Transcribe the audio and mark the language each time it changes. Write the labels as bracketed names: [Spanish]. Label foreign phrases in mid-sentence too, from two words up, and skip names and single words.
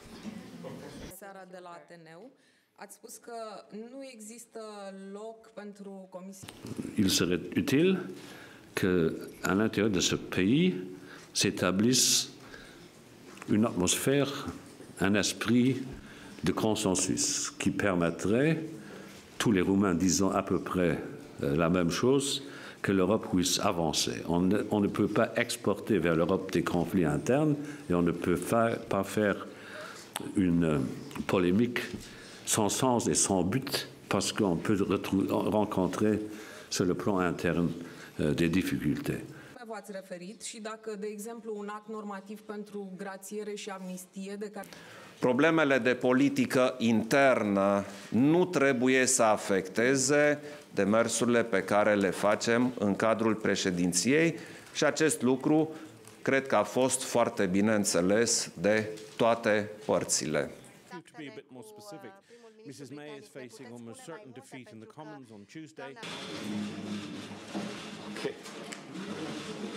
[French] Il serait utile qu'à l'intérieur de ce pays s'établisse une atmosphère, un esprit de consensus qui permettrait, tous les Roumains disant à peu près la même chose, que l'Europe puisse avancer. On ne peut pas exporter vers l'Europe des conflits internes et on ne peut pas faire une polémique sans sens et sans but parce qu'on peut rencontrer sur le plan interne des difficultés. [Romanian] V-ați referit și dacă, de exemplu, un act normativ pentru grațiere și amnistie de care... Problemele de politică internă nu trebuie să afecteze demersurile pe care le facem în cadrul președinției și acest lucru cred că a fost foarte bine înțeles de toate părțile. [English] Mrs. May is facing almost certain defeat in the Commons on Tuesday. Okay.